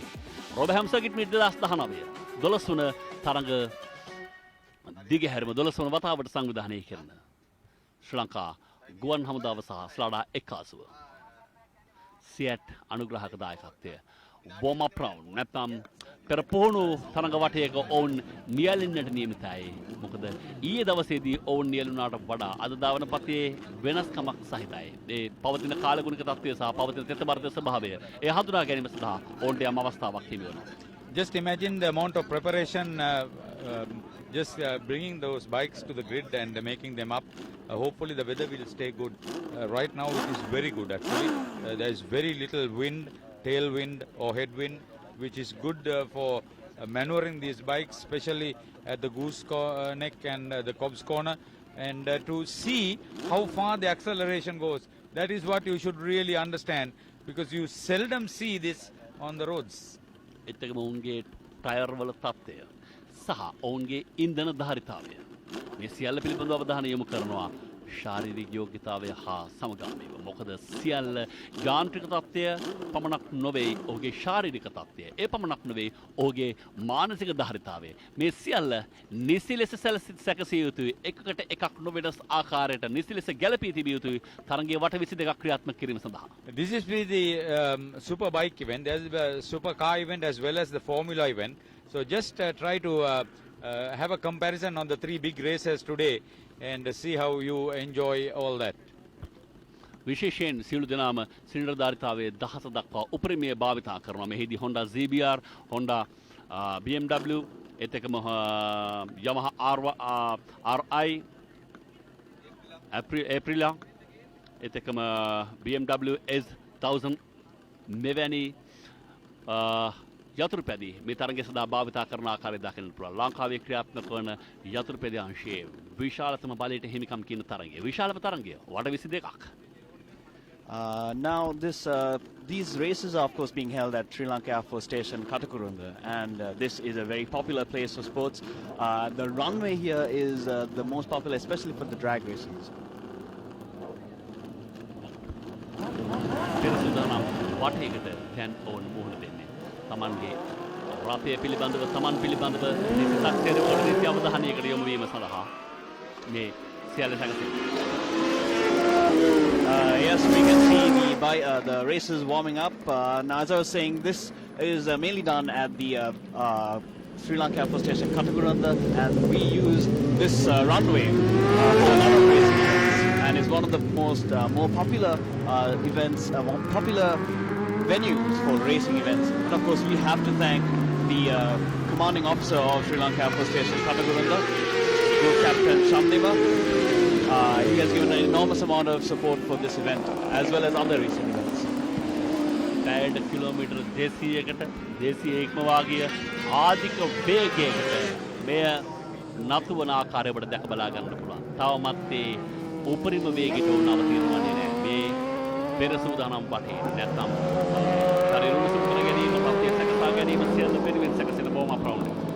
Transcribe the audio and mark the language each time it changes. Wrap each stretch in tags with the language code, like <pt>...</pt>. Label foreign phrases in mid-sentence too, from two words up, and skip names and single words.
<si>රොබහැම් සර්කිට් මීට් 2019 12 වන තරඟ දිගහැරම 12 වන වතාවට සංවිධානය කරන ශ්‍රී ලංකා ගුවන් හමුදාව සහ ස්ලාඩා එක්කාසුව සියට් අනුග්‍රහක දායකත්වය</si> <en>warm up round</en> <si>නැත්නම් පෙර පුහුණු තරඟ වටයක ඔවුන් නියැලෙන්නට නියමිතයි. මොකද ඊයේ දවසේදී ඔවුන් නියැලුණාට වඩා අද ධාවන පතේ වෙනස්කමක් සහිතයි. ඒ පවතින කාලගුණික තත්ත්වය සහ පවතින තෙතබරද ස්වභාවය ඒ හඳුනා ගැනීම සඳහා ඔවුන්ට යම් අවස්ථාවක් හිමි වෙනවා.</si> <en>Just imagine the amount of preparation, just bringing those bikes to the grid and making them up. Hopefully the weather will stay good. Right now it is very good actually. There is very little wind, tailwind or headwind, which is good for maneuvering these bikes, especially at the goose neck and the cob's corner. And to see how far the acceleration goes, that is what you should really understand, because you seldom see this on the roads.</en> <si>එතකම ඔවුන්ගේ ටයර් වල තත්ත්වය සහ ඔවුන්ගේ ඉන්ධන ධාරිතාවය මේ සියල්ල පිළිබඳව අවධානය යොමු කරනවා ශාරීරික යෝග්‍යතාවය හා සමගාමීව. මොකද සියල්ල යාන්ත්‍රික තත්ත්වය පමණක් නොවේ ඔහුගේ ශාරීරික තත්ත්වය. ඒ පමණක් නොවේ ඔහුගේ මානසික ධාරිතාවය. මේ සියල්ල නිසි ලෙස සැකසිය යුතුයි. එකකට එකක් නොවෙනස් ආකාරයට නිසි ලෙස ගැලපී තිබිය යුතුයි තරඟයේ වට 22ක් ක්‍රියාත්මක කිරීම සඳහා.</si> <en>This is the super bike event. There is a super car event as well as the Formula event. So just try to have a comparison on the three big races today and see how you enjoy all that.</en> <si>විශේෂයෙන් සියලු දෙනාම සිලින්ඩර් ධාරිතාවයේ දහස දක්වා උපරිමය භාවිතා කරනවා. මෙහිදී Honda ZBR, Honda BMW, එතකම Yamaha RI, Aprilia, එතකම BMW S1000 මෙවැනි යතුරුපැදි මේ තරඟය සඳහා භාවිතා කරන ආකාරය දකින්න පුළුවන්. ලංකාවේ ක්‍රියාත්මක වන යතුරුපැදි අංශයේ විශාලතම බලයට හිමිකම් කියන තරඟය. විශාලම තරඟය වට 22ක්.</si> <en>Now these races are of course being held at Sri Lanka Air Force Station Katukurunda, and this is a very popular place for sports. The runway here is the most popular, especially for the drag races.</en> <si>පෙරසුදානම් වටයකට දැන් ඕන මුහුණ දෙන්නේ. තමන්ගේ රථය පිළිබඳව තමන් පිළිබඳව නිසිතක්සේරවල නිසි අවධානයකට යොමු වීම සඳහා මේ සියල්ල සැකසෙනවා.</si> <en>Yes, we can see the races warming up. Now, as I was saying, this is mainly done at the Sri Lanka Air Force Station Katukurunda, and we use this runway for a lot of racing events, and it's one of the more popular events, more popular venues for racing events. And of course, we have to thank the commanding officer of Sri Lanka Air Force Station Katukurunda, Group Captain Shamdeva. He has given an enormous amount of support for this event as well as other racing events.</en> <si>පැයට කිලෝමීටර් 200කට 200 ඉක්මවා ගිය ආධික වේගයකට මෙය නතු වන ආකාරය ඔබට දැක බලා ගන්න පුළුවන්. තවමත් ඒ උපරිම වේගයට උන් අවතීර්ණවන්නේ නැහැ. මේ පෙර සූදානම් වටේ නැත්නම් ශරීර උණුසුම් කර ගැනීම, සත්‍ය සකසා ගැනීම සියල්ල වෙනුවෙන් සැකසෙන බොහොම අප්‍රවුණ.</si>